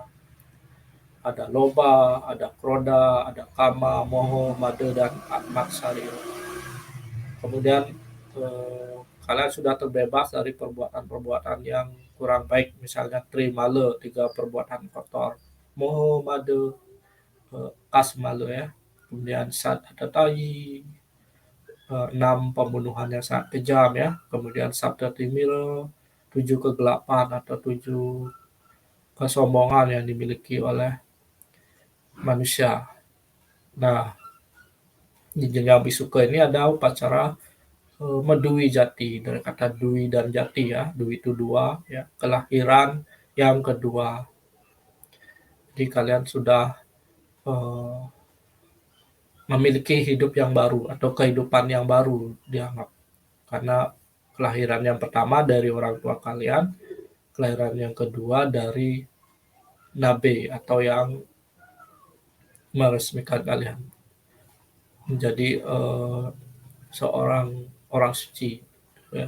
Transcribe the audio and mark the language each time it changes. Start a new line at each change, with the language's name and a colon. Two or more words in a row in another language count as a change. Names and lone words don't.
Indonesian: Ada loba, ada kroda, ada kama, moho, made, dan matsarya. Kemudian, kalian sudah terbebas dari perbuatan-perbuatan yang kurang baik, misalnya trimale, 3 perbuatan kotor, moho, made, kasmale ya, kemudian sat atatai, 6 pembunuhan yang sangat kejam ya, kemudian sabda timiro, 7 kegelapan atau 7 kesombongan yang dimiliki oleh manusia. Nah, di jenjang bisuka ini ada upacara, medui jati, dari kata dui dan jati ya, dui itu 2 ya, kelahiran yang kedua. Jadi kalian sudah, eee, memiliki hidup yang baru atau kehidupan yang baru dianggap. Karena kelahiran yang pertama dari orang tua kalian, kelahiran yang kedua dari nabe atau yang meresmikan kalian menjadi, seorang orang suci ya.